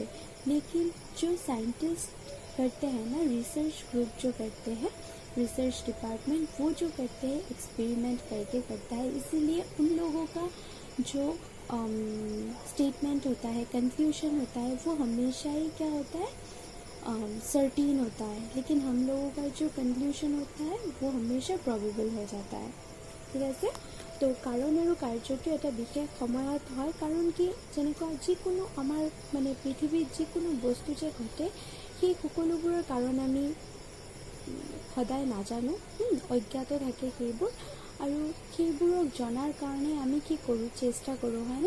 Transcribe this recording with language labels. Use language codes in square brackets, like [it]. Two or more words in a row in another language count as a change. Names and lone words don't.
[hi] लेकिन जो साइंटिस्ट करते हैं ना, [en] research group [hi] जो करते हैं, [en] research department, [hi] वो जो करते हैं एक्सपेरिमेंट करके करता है. इसीलिए उन लोगों का जो स्टेटमेंट होता है, कंक्लूजन होता है, वो हमेशा ही क्या होता है, सर्टीन होता है. लेकिन हम लोगों का जो कंक्लूजन होता है वो हमेशा प्रॉबेबल हो जाता है. [as] ঠিক আছে. তো কাৰণ আৰু কাৰ্যটো এটা বিশেষ সময়ত হয়, কাৰণ কি যেনেকুৱা যিকোনো আমাৰ মানে পৃথিৱীত যিকোনো বস্তু যে ঘটে সেই সকলোবোৰৰ কাৰণ আমি সদায় নাজানো, অজ্ঞাত থাকে সেইবোৰ. আৰু সেইবোৰক জনাৰ কাৰণে আমি কি কৰোঁ, চেষ্টা কৰোঁ, হয়নে.